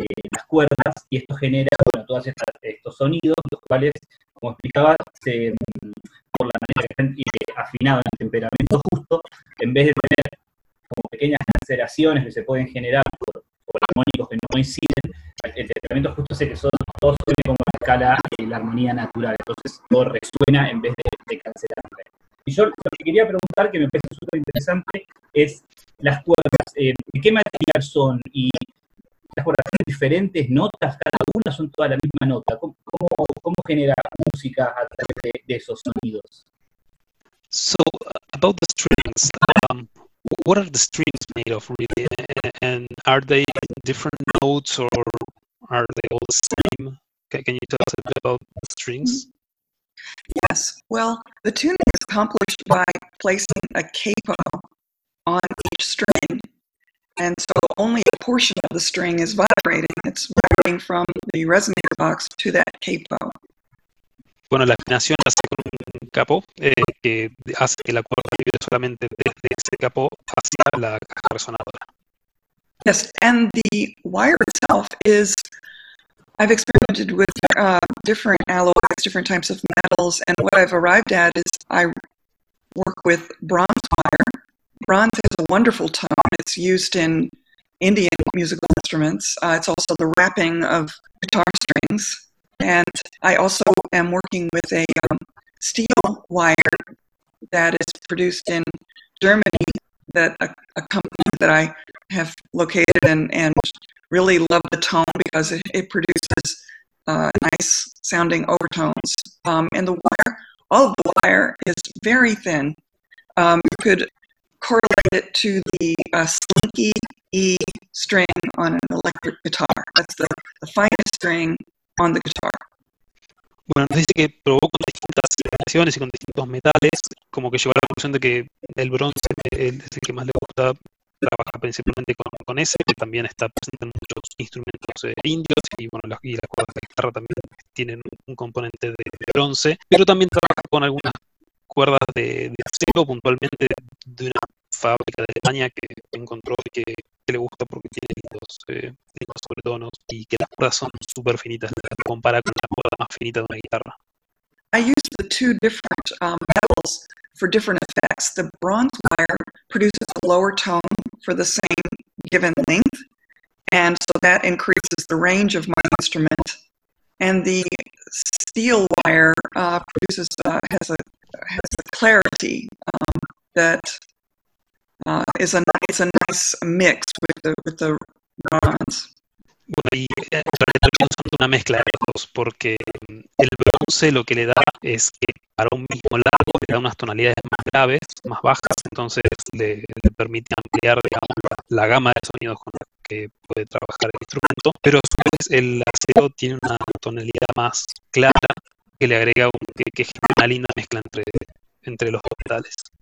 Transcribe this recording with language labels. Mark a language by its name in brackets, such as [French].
[Spanish] Las cuerdas, y esto genera, bueno, todos estos sonidos, los cuales, como explicaba, por la manera que están afinados en temperamento justo, en vez de tener como pequeñas aceleraciones que se pueden generar por armónicos que no coinciden, el temperamento justo hace que todo suene como la escala y la armonía natural, entonces todo resuena en vez de cancelarse. Y yo lo que quería preguntar, que me parece súper interesante, es las cuerdas, ¿de qué material son? Y las cuerdas tienen diferentes notas, cada una son toda la misma nota. ¿Cómo genera música a través de esos sonidos? [English] So, about the strings, what are the strings made of really? And are they different notes or are they all the same? Can you tell us a bit about the strings? Yes, well, the tuning is accomplished by placing a capo on each string. And so only a portion of the string is vibrating. It's vibrating from the resonator box to that capo. [Spanish] Bueno, la afinación hace con un capo que hace que la cuerda vibre solamente desde ese capo hacia la caja resonadora. [English] Yes, and the wire itself is, I've experimented with different alloys, different types of metals, and what I've arrived at is I work with bronze wire. Bronze has a wonderful tone. It's used in Indian musical instruments. It's also the wrapping of guitar strings. And I also am working with a steel wire that is produced in Germany, that a company that I have located and really love the tone, because it produces nice sounding overtones. And the wire, all of the wire is very thin. You could correlate it to the slinky E string on an electric guitar. That's the finest string on the guitar. [Spanish] Bueno, nos dice que probó con distintas afinaciones y con distintos metales, como que llegó a la conclusión de que el bronce es el que más le gusta, trabaja principalmente con ese, que también está presente en muchos instrumentos indios, y bueno, las cuerdas de guitarra también tienen un componente de bronce, pero también trabaja con algunas cuerdas de acero, puntualmente de una fábrica de España que encontró y que le gusta porque tiene los sobretonos, y que las cuerdas son súper finitas, las compara con la cuerda más finita de una guitarra. [English] I use the two different metals for different effects. The bronze wire produces a lower tone for the same given length, and so that increases the range of my instrument. And the steel wire produces has a clarity that is a nice mix with the bronze. [Spanish] Bueno, y en termina usando una mezcla de los dos, porque el bronce lo que le da es que para un mismo largo le da unas tonalidades más graves, más bajas, entonces le permite ampliar, digamos, la gama de sonidos con los que puede trabajar el instrumento, pero a su vez el acero tiene una tonalidad más clara que le agrega que genera una linda mezcla entre los metales.